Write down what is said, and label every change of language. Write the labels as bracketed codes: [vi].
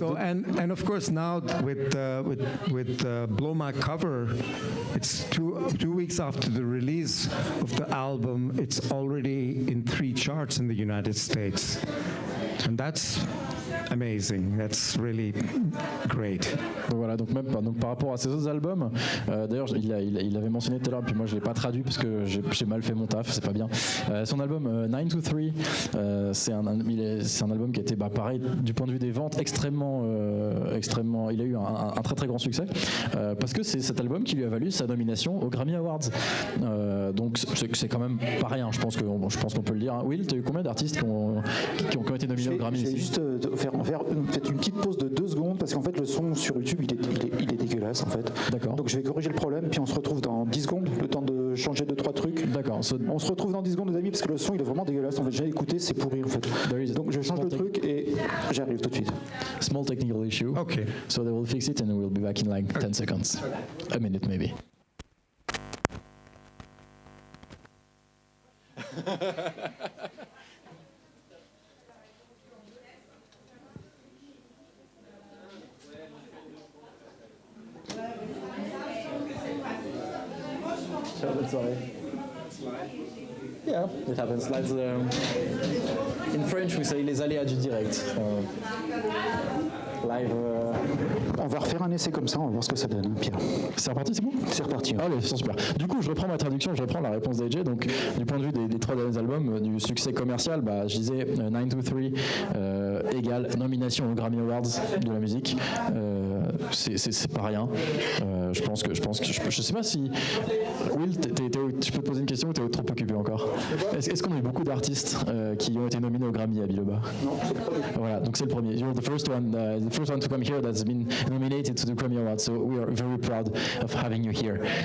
[en] and of course now with Blow My Cover, it's two weeks after the release of the album, it's already in 3 charts in the United States, and that's amazing. That's really great. [fr] Donc voilà, donc par rapport à ses autres albums, d'ailleurs il avait mentionné tout à l'heure, puis moi je l'ai pas traduit parce que j'ai mal fait mon taf, c'est pas bien. Son album 9 to 3, c'est un album qui a été pareil du point de vue des ventes extrêmement, il a eu un très très grand succès parce que c'est cet album qui lui a valu sa nomination aux Grammy Awards. Donc c'est quand même pas rien, je pense qu'on peut le dire. Hein. Will, tu as eu combien d'artistes qui ont été nominés aux Grammy? Je vais juste faites une petite pause de 2 secondes parce qu'en fait le son sur YouTube il est dégueulasse en fait. D'accord. Donc je vais corriger le problème puis on se retrouve dans 10 secondes, le temps de changer 2-3 trucs. D'accord. On se retrouve dans 10 secondes les amis parce que le son il est vraiment dégueulasse en fait. J'ai écouté, c'est pourri en fait. Donc je change le truc et j'arrive tout de suite. [en] Small technical issue. Okay. So they will fix it and we'll be back in like 10 seconds. A minute maybe. Sorry. Yeah, it happens. That's, in French, we say [fr] les aléas du direct. [en] Live. [fr] On va refaire un essai comme ça, on va voir ce que ça donne, Pierre. C'est reparti, c'est bon? C'est reparti. Allez, c'est super. Du coup, je reprends ma traduction, je reprends la réponse d'AJ. Donc, du point de vue des 3 derniers albums, du succès commercial, je disais 9 to 3 égale nomination aux Grammy Awards de la musique. C'est pas rien. Je pense que je sais pas si Will, je peux te poser une question ou t'es trop occupé encore? Est-ce qu'on a eu beaucoup d'artistes qui ont été nominés aux Grammy à Biloba? Non, c'est le premier. Voilà, donc c'est le premier. [en] You're the first one to come here that's been nominated to the Grammy Awards, so we are very proud of having you here.